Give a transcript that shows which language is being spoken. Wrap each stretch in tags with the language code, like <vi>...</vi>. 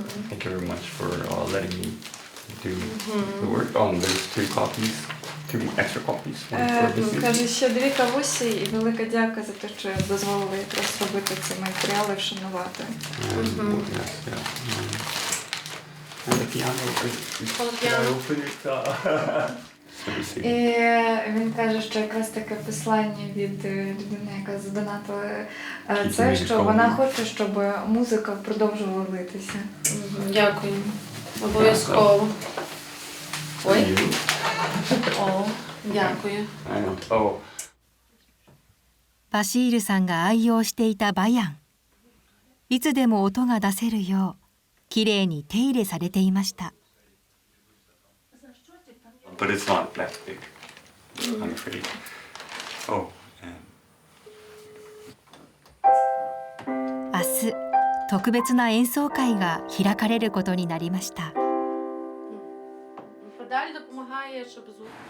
<en>Thank you very much for letting me do the work. There's 2 extra copies.</en> <uk>Каже, ще 2 кавусі і велика дяка за те, що дозволили якраз робити ці матеріали, вшанувати.</uk> <en>And the piano. Can I open it?</en> <uk>І він каже, що якраз таке послання від людини, яка задонатила це, що вона хоче, щоб музика продовжувала литися. Дякую. Обов'язково. Ой. О, дякую.</uk> <ja>バシールさんが愛用していたバヤン。いつでも音が出せるよう、きれいに手入れされていました。</ja> <en>But it's not that big, I'm afraid. And</en> <ja>明日、特別な演奏会が開かれることになりました。</ja> <uk>Педаль допомагає, щоб звук.</uk>